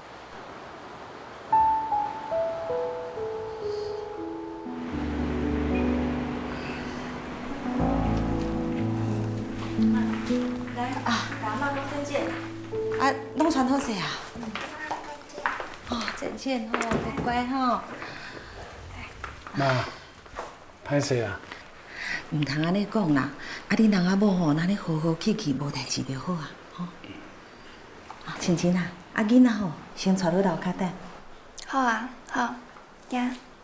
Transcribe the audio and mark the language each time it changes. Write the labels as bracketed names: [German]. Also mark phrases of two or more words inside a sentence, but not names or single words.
[Min Nan Chinese] 来啊，甲阿妈讲再见。啊，拢穿好势啊。哦，再见吼，乖乖吼。妈，歹势啊！唔通安尼讲啦，啊，恁人仔某吼，咱咧和和气气，无代志就好啊，吼。啊，亲亲啊，啊囡仔吼，先带你楼骹等。好啊，好，行。